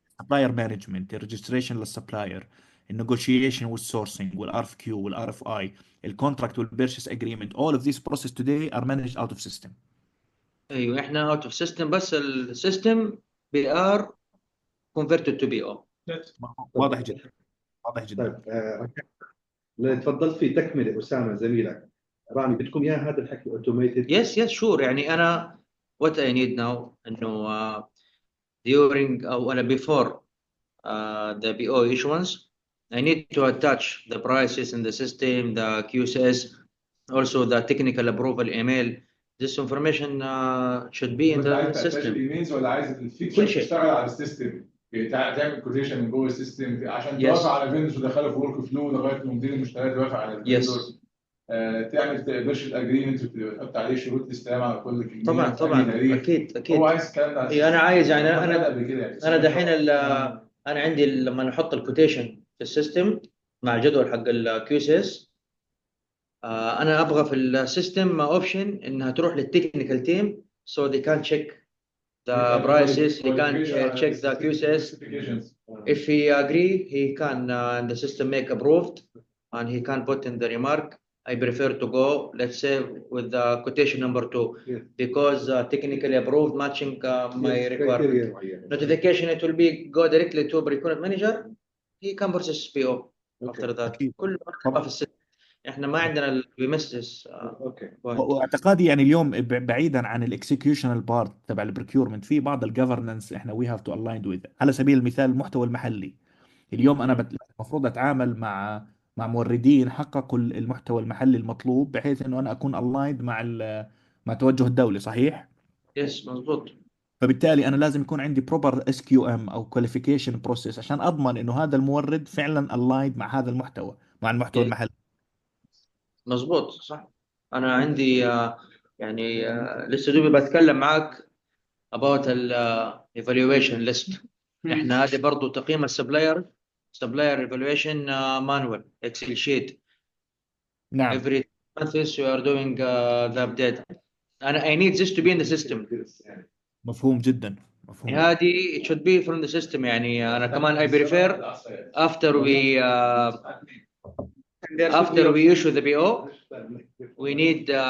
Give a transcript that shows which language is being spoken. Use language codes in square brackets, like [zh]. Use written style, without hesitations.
[ar] السبلاير مانجمنت، الريجستريشن للسبلاير، النيغوشيشن والسورسنج والار اف كيو والار اف اي، الكونتراكت والبيرشيس اجريمنت، [en] all of these process today are managed out of system. [ar] ايوه احنا اوت اوف سيستم، بس السيستم بي ار [en] converted to BO. [ar] واضح جدا. واضح جدا. طيب لو تفضلت في تكمله اسامه زميلك رامي، بدكم اياه هذا الحكي اوتوميتد؟ [en] Yes sure. [ar] يعني انا [en] what I need now [ar] انه [en] during [ar] او انا [en] before the BO issuance I need to attach the prices in the system, the QCS, also the technical approval email. This information should be in the system. [ar] الايميلز ولا عايز الفيكشر كل شيء. تشتغل على السيستم، تعمل كوتيشن من جوه السيستم عشان توافق على فيندوز ودخله في ورك فلو لغايه ما مدير المشتريات يوافق على الفيندوز. تعمل بيرشيز اجريمنت وتحط عليه شروط استلام على كل كميه. طبعا اكيد هو عايز الكلام ده. إيه، انا عايز يعني يعني انا دحين انا عندي لما نحط الكوتيشن في السيستم مع الجدول حق الكيو سي اس، انا ابغى في السيستم اوبشن انها تروح للتكنيكال تيم [en] so they can check the prices, he can check the QCS. If he agree, he can in the system make approved and he can put in the remark I prefer to go, let's say, with the quotation number 2 Yes. because technically approved, matching my Yes, requirement. criteria. Notification, it will be go directly to procurement manager. He can process PO after that. [ar] أكيد. كل ما في السيستم. احنا ما عندنا [en] we miss this Okay. point. [ar] واعتقادي يعني اليوم بعيدا عن الاكسكيوشنال بارت تبع البريكيورمنت في بعض الجفرنس احنا [en] We have to الايند with. [ar] على سبيل المثال المحتوى المحلي. اليوم انا المفروض اتعامل مع موردين حققوا المحتوى المحلي المطلوب بحيث انه انا اكون الايند مع توجه الدولي. صحيح؟ يس مظبوط. فبالتالي انا لازم يكون عندي بروبر اس كيو ام او كواليفيكيشن بروسيس عشان اضمن انه هذا المورد فعلا الايند مع هذا المحتوى، مع المحتوى [en] Yes. [ar] المحلي. مظبوط صح. انا عندي يعني لسه دوبي بتكلم معك [en] about [ar] ال evaluation list. احنا هذه برضو تقييم السبلاير [en] evaluation manual Excel sheet. [ar] نعم. [en] Every month you are doing the update. I need this to be in the system. [ar] مفهوم جدا. مفهوم. هذه [en] it should be from the system. [ar] يعني أنا كمان [en] I prefer after we issue the PO we need